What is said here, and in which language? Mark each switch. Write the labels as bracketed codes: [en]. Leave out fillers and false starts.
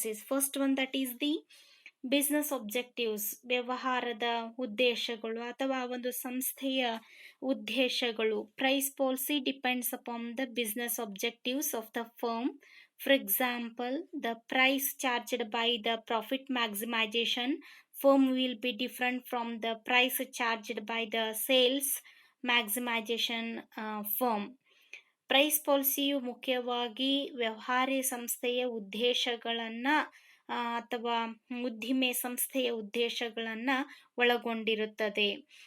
[en] First one, that is the business objectives, [kn] ವ್ಯವಹಾರದ ಉದ್ದೇಶಗಳು ಅಥವಾ ಒಂದು ಸಂಸ್ಥೆಯ ಉದ್ದೇಶಗಳು. [en] Price policy depends upon the business objectives of the firm. For example, the price charged by the profit maximization firm will be different from the price charged by the sales maximization firm. [kn] Price ಪಾಲಿಸಿಯು ಮುಖ್ಯವಾಗಿ ವ್ಯವಹಾರ ಸಂಸ್ಥೆಯ ಉದ್ದೇಶಗಳನ್ನು ಅಥವಾ ಉದ್ದಿಮೆ ಸಂಸ್ಥೆಯ ಉದ್ದೇಶಗಳನ್ನು ಒಳಗೊಂಡಿರುತ್ತದೆ.